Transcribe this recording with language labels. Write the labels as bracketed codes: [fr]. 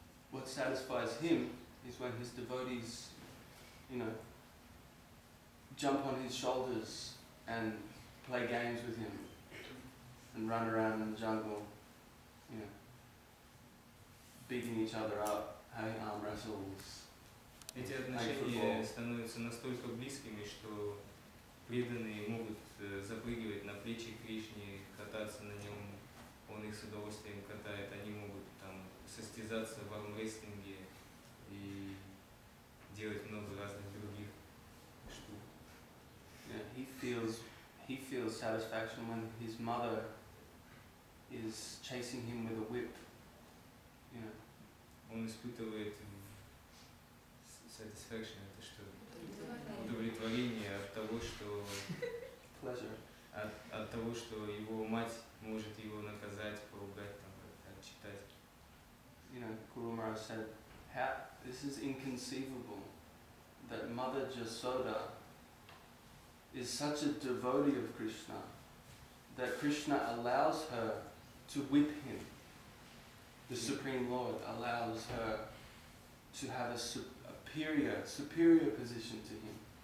[en] What satisfies him is when his devotees, jump on his shoulders and play games with him and run around in the jungle, beating each other up, having arm wrestles. [ru] Эти отношения становятся настолько близкими, что преданные могут запрыгивать на плечи Кришне, кататься на нем, он их с удовольствием катает, они могут там состязаться в армрестлинге и делать много разных других штук. [en] Yeah, he feels satisfaction when his mother is chasing him with a whip. [ru] Он испытывает satisfaction это что? Удовлетворение от того, что [en] Pleasure. [ru] от того, что его мать может его наказать, поругать, там как-то отчитать. [en] You know, Guru Maharaj said, this is inconceivable that Mother Jasoda is such a devotee of Krishna that Krishna allows her to whip him. The Supreme Lord allows her to have a superior position to him.